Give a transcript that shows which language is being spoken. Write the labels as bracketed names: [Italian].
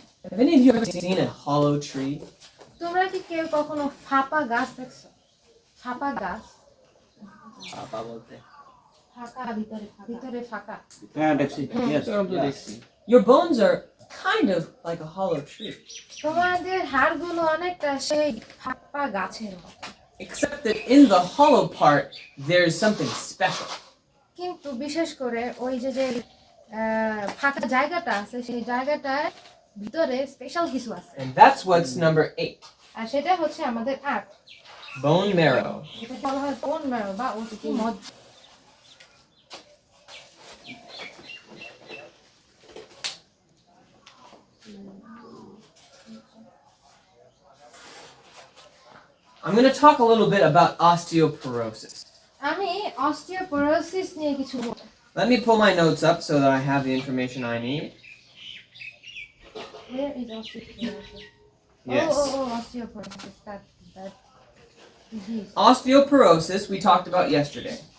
[English] Have any of you ever seen a hollow tree? [Bangla] তোমরা কি কেউ কখনো ফাঁপা গাছ দেখছো? ফাঁপা গাছ? আপা বলতে ফাঁকা ভিতরে ফাঁকা. হ্যাঁ দেখছি [English] yes Your bones are kind of like a hollow tree. [Bangla] তোমাদের হাড়গুলো অনেকটা সেই ফাঁপা গাছের মতো. [English] Except that in the hollow part, there's something special. [Bangla] কিন্তু বিশেষ করে ওই যে ফাঁকা জায়গাটা আছে সেই জায়গাটার ভিতরে স্পেশাল কিছু আছে. [English] And that's what's number 8. [Bangla] আর সেটা হচ্ছে আমাদের 8. [English] Bone marrow. [Bangla] এটা বলা হয় bone marrow বা অস্থি মজ্জা. [English] I'm going to talk a little bit about osteoporosis. [Bangla] আমি osteoporosis নিয়ে কিছু বলবো. [English] Let me pull my notes up so that I have the information I need. Where is osteoporosis? Yes. Oh, osteoporosis. That disease. Osteoporosis we talked about yesterday.